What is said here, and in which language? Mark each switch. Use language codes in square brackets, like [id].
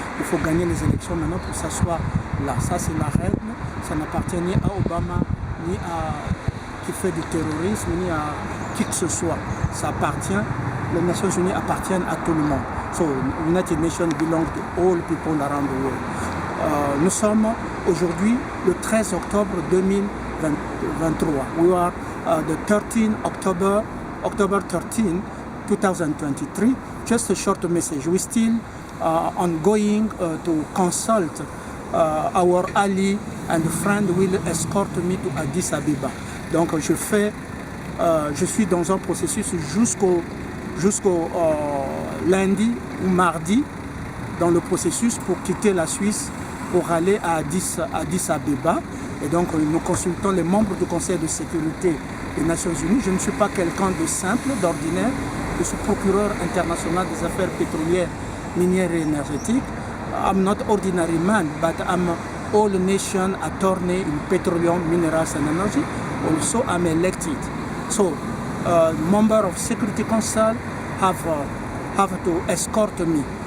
[fr] Il faut gagner les élections maintenant pour s'asseoir là. Ça, c'est la règle. Ça n'appartient ni à Obama, ni à qui fait du terrorisme, ni à qui que ce soit. Ça appartient, les Nations Unies appartiennent à tout le monde. [en] So, United Nations belong to all people around the world. [fr] Nous sommes aujourd'hui le 13 octobre 2023. [en] We are the 13 October 13, 2023. Just a short message. We still ongoing to consult our ally and friend will escort me to Addis Abeba. [fr] Donc je suis dans un processus jusqu'au lundi ou mardi dans le processus pour quitter la Suisse pour aller à Addis Abeba. Et donc nous consultons les membres du Conseil de sécurité des Nations Unies. Je ne suis pas quelqu'un de simple, d'ordinaire. Je suis procureur international des affaires pétrolières, minières et énergétiques. [en] I'm not ordinary man, but I'm all nation attorney in petroleum, minerals and energy. Also, I'm elected. So, member of Security Council have to escort me.